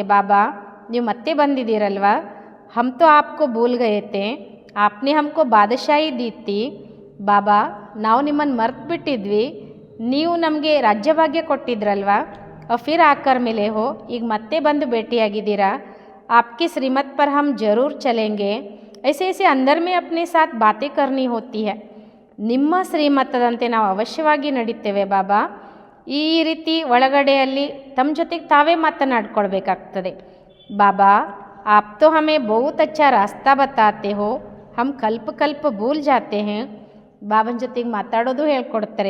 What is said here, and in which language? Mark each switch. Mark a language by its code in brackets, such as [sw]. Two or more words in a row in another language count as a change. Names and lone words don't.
[kn] ಬಾಬಾ ನೀವು ಮತ್ತೆ ಬಂದಿದ್ದೀರಲ್ವಾ, [hi] हम तो आपको भूल गए थे, आपने हमको बादशाही दी थी. [kn] ಬಾಬಾ ನಾವು ನಿಮ್ಮನ್ನು ಮರ್ತು ಬಿಟ್ಟಿದ್ವಿ, ನೀವು ನಮಗೆ ರಾಜ್ಯಭಾಗ್ಯ ಕೊಟ್ಟಿದ್ರಲ್ವಾ. [hi] फिर आकर मिले हो, [kn] ಈಗ ಮತ್ತೆ ಬಂದು ಭೇಟಿಯಾಗಿದ್ದೀರಾ. [hi] आपकी श्रीमत पर हम ज़रूर चलेंगे. ऐसे ऐसे अंदर में अपने साथ बातें करनी होती है. [kn] ನಿಮ್ಮ ಶ್ರೀಮತದಂತೆ ನಾವು ಅವಶ್ಯವಾಗಿ ನಡೀತೇವೆ ಬಾಬಾ. ಈ ರೀತಿ ಒಳಗಡೆಯಲ್ಲಿ ತಮ್ಮ ಜೊತೆಗೆ ತಾವೇ ಮಾತನಾಡ್ಕೊಳ್ಬೇಕಾಗ್ತದೆ. [hi] बाबा आप तो हमें बहुत अच्छा रास्ता बताते हो, हम कल्प कल्प भूल जाते हैं. [kn] ಬಾಬನ ಜೊತೆಗೆ ಮಾತಾಡೋದು ಹೇಳ್ಕೊಡ್ತಾರೆ.